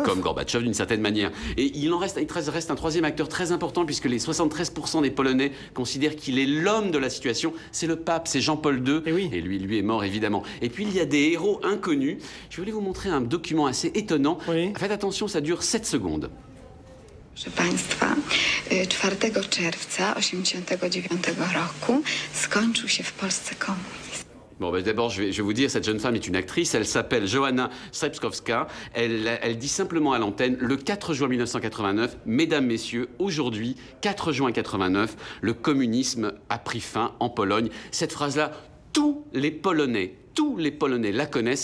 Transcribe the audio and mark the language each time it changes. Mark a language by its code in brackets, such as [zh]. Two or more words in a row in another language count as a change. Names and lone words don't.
[fr] Comme Gorbatchev d'une certaine manière. Et il reste un troisième acteur très important puisque les 73% des Polonais considèrent qu'il est l'homme de la situation. C'est le pape, c'est Jean-Paul II. Et lui est mort évidemment. Et puis il y a des héros inconnus. Je voulais vous montrer un document assez étonnant. Faites attention, ça dure 7 secondes. [pl] Proszę Państwa, 4 czerwca 1989 roku skończył się w Polsce komunizm. [fr] Bon, ben d'abord, je vais vous dire, cette jeune femme est une actrice, elle s'appelle Joanna Strypkowska, elle dit simplement à l'antenne, le 4 juin 1989, mesdames, messieurs, aujourd'hui, 4 juin 89, le communisme a pris fin en Pologne. Cette phrase-là, tous les Polonais la connaissent.